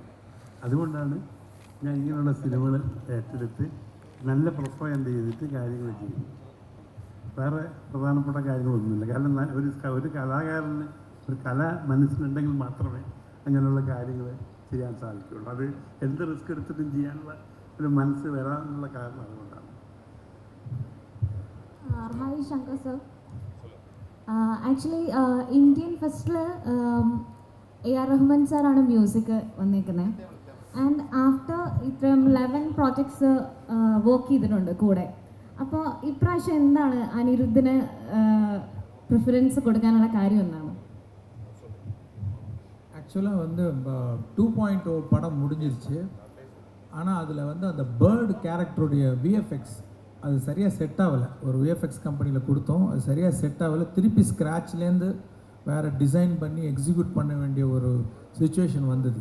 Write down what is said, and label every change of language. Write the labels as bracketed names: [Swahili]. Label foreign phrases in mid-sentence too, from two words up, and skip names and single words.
[Malayalam] അതുകൊണ്ടാണ് ഞാൻ ഇങ്ങനെയുള്ള സിനിമകൾ ഏറ്റെടുത്ത് നല്ല പ്രൊപ്പഗൻഡ ചെയ്തിട്ട് കാര്യങ്ങൾ ചെയ്യുന്നു. വേറെ പ്രധാനപ്പെട്ട കാര്യങ്ങളൊന്നുമില്ല. കാരണം ഒരു കലാകാരന് ഒരു കല മനസ്സിലുണ്ടെങ്കിൽ മാത്രമേ അങ്ങനെയുള്ള കാര്യങ്ങൾ ചെയ്യാൻ സാധിക്കുകയുള്ളൂ. അത് എന്ത് റിസ്ക് എടുത്തിട്ടും ചെയ്യാനുള്ള ഒരു മനസ്സ് വരാനുള്ള കാരണം അതുകൊണ്ടാണ്. [English] Hi Shankar sir. Actually Indian festival [Malayalam] AR റഹ്മാൻ സാറാണ് മ്യൂസിക് വന്നേക്കുന്നത്. [English] and after [Malayalam] ഇത്രയും 11 [English] projects work [Malayalam] ചെയ്തിട്ടുണ്ട് കൂടെ. അപ്പോൾ ഇപ്രാവശ്യം എന്താണ് അനിരുദ്ധിന് പ്രിഫറൻസ് കൊടുക്കാനുള്ള കാര്യം എന്താണ്? [Tamil] ஆக்சுவலாக வந்து 2.0 படம் முடிஞ்சிருச்சு. ஆனால் அதில் வந்து அந்த [English] bird character's VFX [Tamil] அது சரியாக செட் ஆகலை. ஒரு விஎஃப்எக்ஸ் கம்பெனியில் கொடுத்தோம், அது சரியாக செட் ஆகலை. திருப்பி ஸ்க்ராட்ச்லேருந்து வேறு டிசைன் பண்ணி எக்ஸிக்யூட் பண்ண வேண்டிய ஒரு சுச்சுவேஷன் வந்தது.